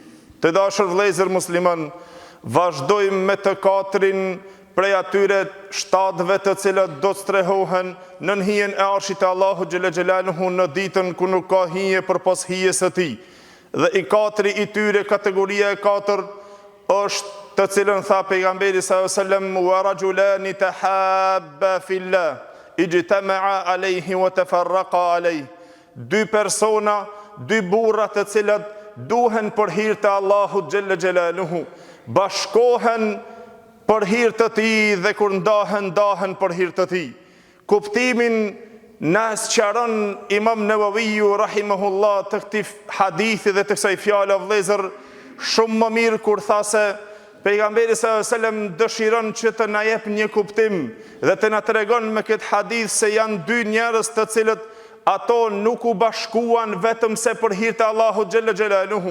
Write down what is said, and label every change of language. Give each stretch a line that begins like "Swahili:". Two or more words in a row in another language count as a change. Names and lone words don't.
Albanian: Të dashur vëllezër musliman, vazhdojmë me të katrin prej atyre shtatëve të cilët do të strehohen në hijen e arshit të Allahu
Arabic: جل جلاله
Albanian: në ditën ku nuk ka hije përpas hijes së tij. Dhe i katri i tyre, kategoria e katër, është të cilën tha pejgamberi
Arabic: صلى الله عليه وسلم ورجلان تحابا في الله اجتمعا عليه وتفرقا عليه.
Albanian: Dy persona, dy burra të cilët duhen për hir të Allahut
Arabic: جل جلاله,
Albanian: bashkohen për hir të tij dhe kur ndahen për hir të tij. Kuptimin na sqaron Imam Nawawiu rahimahullah të këtij hadithi dhe të kësaj fjale vëllezër shumë më mirë kur tha se pejgamberi
Arabic: صلى الله عليه وسلم
Albanian: dëshiron që të na jep një kuptim dhe të na tregon me këtë hadith se janë dy njerëz të cilët ato nuk u bashkuan vetëm se për hir të Allahut
Arabic: جل جلاله.